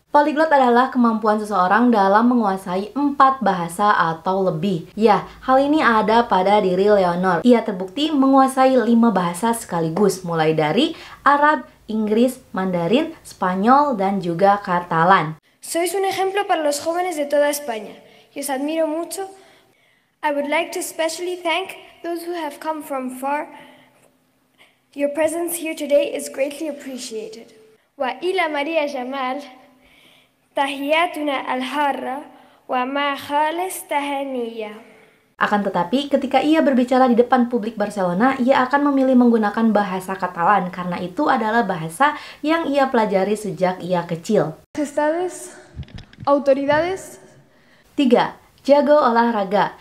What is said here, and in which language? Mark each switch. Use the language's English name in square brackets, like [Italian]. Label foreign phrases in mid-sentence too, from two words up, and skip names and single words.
[Indonesian] Polyglot adalah kemampuan seseorang dalam menguasai 4 bahasa atau lebih. Ya, hal ini ada pada diri Leonor. Ia terbukti menguasai 5 bahasa sekaligus, mulai dari Arab, Inggris, Mandarin, Spanyol, dan juga Katalan. [Spanish] Sois un ejemplo para los jóvenes de toda España y os admiro mucho. [English] I would like to especially thank those who have come from far. Your presence here today is greatly appreciated. [Arabic] وإلى ماريا جمال تحيتنا الحارة وما خالص تهانيا. [Indonesian] Akan tetapi, ketika ia berbicara di depan publik Barcelona, ia akan memilih menggunakan bahasa Katalan karena itu adalah bahasa yang ia pelajari sejak ia kecil. [Spanish] Majestades, autoridades. [Indonesian] 3. Jago olahraga.